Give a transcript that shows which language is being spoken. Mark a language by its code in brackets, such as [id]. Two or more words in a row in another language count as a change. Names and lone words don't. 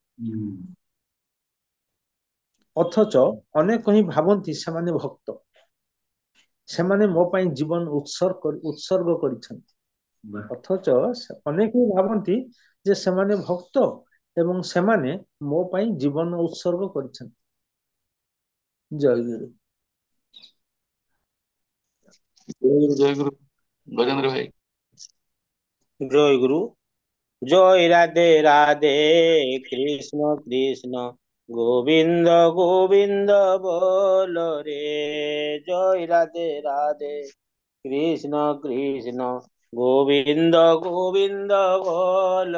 [or] ଅଥଚ ଅନେକ ହିଁ ଭାବନ୍ତି ସେମାନେ ଭକ୍ତ, ସେମାନେ ମୋ ପାଇଁ ଜୀବନ ଉତ୍ସର୍ଗ କରିଛନ୍ତି। ଅଥଚ ଅନେକ ହିଁ ଭାବନ୍ତି ଯେ ସେମାନେ ଭକ୍ତ ଏବଂ ସେମାନେ ମୋ ପାଇଁ ଜୀବନ ଉତ୍ସର୍ଗ କରିଛନ୍ତି। ଜୟ ଗୁରୁ। ଜୟ ଗୁରୁ ଗଜେନ୍ଦ୍ର ଭାଇ। [bn] জয় গুরু। জয় রাধে রাধে, কৃষ্ণ কৃষ্ণ গোবিন্দ গোবিন্দ বল রে। জয় রাধে রাধে, কৃষ্ণ কৃষ্ণ গোবিন্দ গোবিন্দ বল।